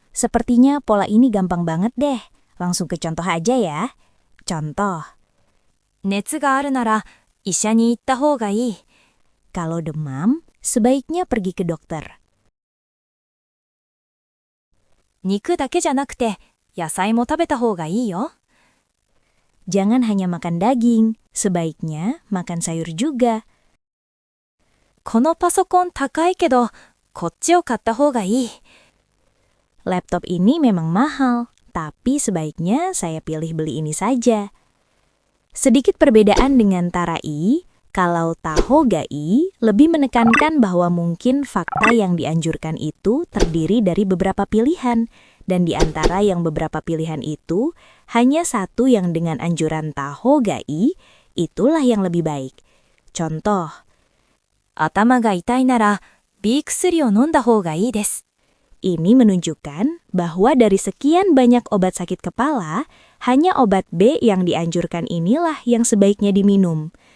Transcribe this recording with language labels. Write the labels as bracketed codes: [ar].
[id] Sepertinya pola ini gampang banget deh. Langsung ke contoh aja ya. Contoh. [ja] 熱があるなら医者に行った方がいい. [id] Kalau demam, sebaiknya pergi ke dokter. [ja] 肉だけじゃなくて野菜も食べた方がいいよ. [id] Jangan hanya makan daging, sebaiknya makan sayur juga. [ja] このパソコン高いけど、こっちを買った方がいい. [id] Laptop ini memang mahal, tapi sebaiknya saya pilih beli ini saja. Sedikit perbedaan dengan tarai, kalau tahogai lebih menekankan bahwa mungkin fakta yang dianjurkan itu terdiri dari beberapa pilihan, dan di antara yang beberapa pilihan itu, hanya satu yang dengan anjuran tahogai, itulah yang lebih baik. [ja] Contoh, 頭が痛いなら、B薬を飲んだ方がいいです. [id] Ini menunjukkan bahwa dari sekian banyak obat sakit kepala, hanya obat B yang dianjurkan inilah yang sebaiknya diminum.